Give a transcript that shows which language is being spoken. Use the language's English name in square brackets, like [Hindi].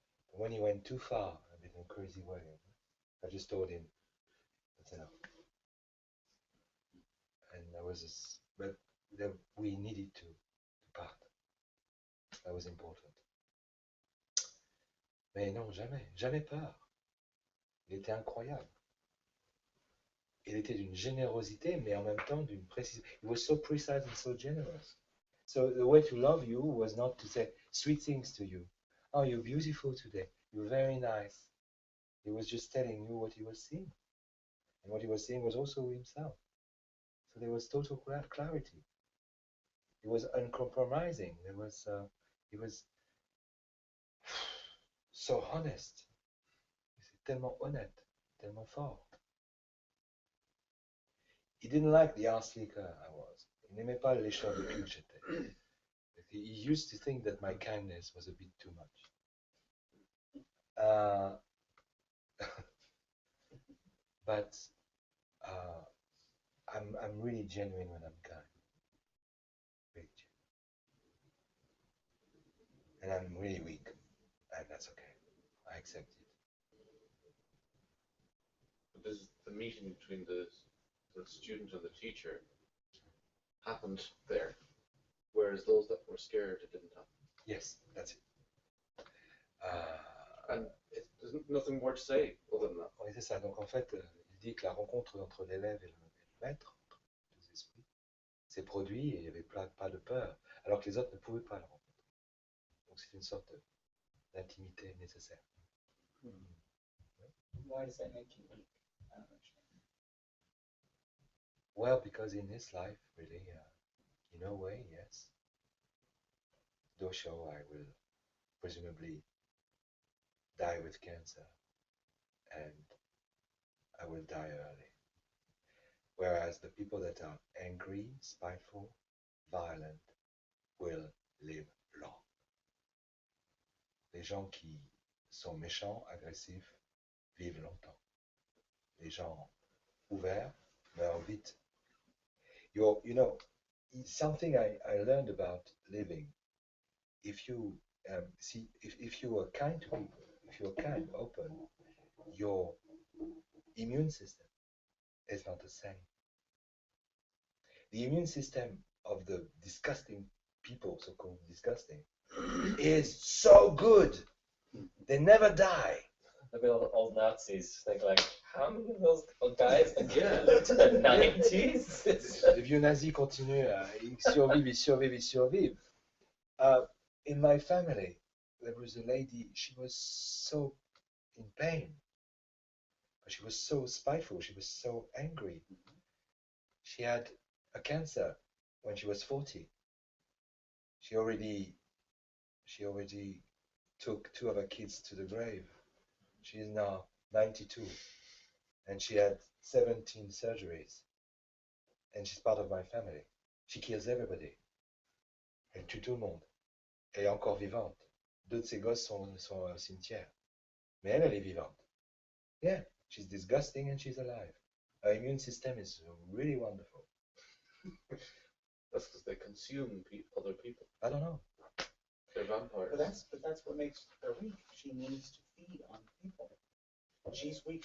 [English] But when he went too far, a bit in a crazy way, I just told him, that's enough. And there was this, but we needed to part. That was important. [French] Mais non, jamais, jamais peur. Il était incroyable. Il était d'une générosité, mais en même temps d'une précision. [English] He was so precise and so generous. So the way to love you was not to say sweet things to you. Oh, you're beautiful today. You're very nice. He was just telling you what he was seeing. And what he was seeing was also himself. So there was total clarity. He was uncompromising. He was so honest. [French] C'est tellement honnête, tellement fort. [English] He didn't like the art slicker I was. [French] Il n'aimait pas les lécheur de cul que j'étais. [English] He used to think that my kindness was a bit too much. But I'm really genuine when I'm kind. Really genuine. And I'm really weak, and that's okay. I accept it. But this is the meeting between the student and the teacher happened there, whereas those that were scared, it didn't happen. Yes, that's it. And there's nothing more to say other than that. [French] Oui, c'est ça. Donc en fait, il dit que la rencontre entre l'élève et le maître, entre les deux esprits, s'est produite et il n'y avait pas de peur, alors que les autres ne pouvaient pas la rencontrer. Donc c'est une sorte d'intimité nécessaire. [English] Why does that make you weak? I don't understand. Well, because in this life, really, in a way, yes. Dosho, I will presumably die with cancer, and I will die early. Whereas the people that are angry, spiteful, violent, will live long. [French] les gens qui sont méchants, agressifs, vivent longtemps. Les gens ouverts meurent vite. [English] You know, it's something I learned about living. If you see, if you are kind to people, if you are kind, open, your immune system is not the same. The immune system of the disgusting people, so-called disgusting, is so good. They never die. Look at all the old Nazis. Think like, how many of those guys Yeah. lived to the 90s? [French] Les vieux nazis continuent à ils survivent, ils survivent, ils survivent. [English] In my family, there was a lady, she was so in pain. But she was so spiteful, she was so angry. She had a cancer when she was 40. She already took 2 of her kids to the grave. She is now 92 and she had 17 surgeries. And she's part of my family. She kills everybody. [French] Elle tue tout le monde. Elle est encore vivante. 2 de ses gosses sont au cimetière. Mais elle est vivante. [English] Yeah, she's disgusting and she's alive. Her immune system is really wonderful. That's because they consume other people. I don't know. They're vampires. But that's what makes her weak. She needs to feed on people. She's weak.